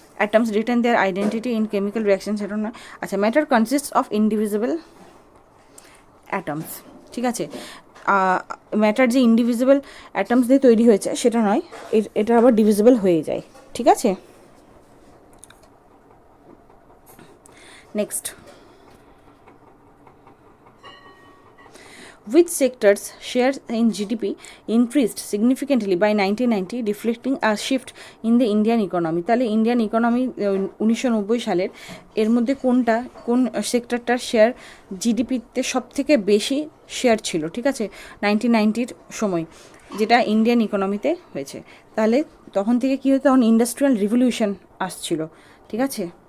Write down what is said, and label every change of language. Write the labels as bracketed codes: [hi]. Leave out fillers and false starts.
[en] atoms retain their identity in chemical reaction, [bn] সেটা নয়। আচ্ছা, [en] matter consists of indivisible atoms, [bn] ঠিক আছে। ম্যাটার যে ইনডিভিজিবল অ্যাটমস দিয়ে তৈরি হয়েছে সেটা নয়, এটা আবার ডিভিজিবল হয়ে যায়, ঠিক আছে। [en] Next, which sectors share in GDP increased significantly by 1990, reflecting a shift in the Indian economy? [bn] তাহলে ইন্ডিয়ান ইকোনমি 1990 সালের এর মধ্যে কোন সেক্টরটার শেয়ার জিডিপিতে সব থেকে বেশি শেয়ার ছিল, ঠিক আছে, 1990-র সময়, যেটা ইন্ডিয়ান ইকোনমিতে হয়েছে। তাহলে তখন থেকে কী হতো, তখন ইন্ডাস্ট্রিয়াল রিভলিউশন আসছিল, ঠিক আছে।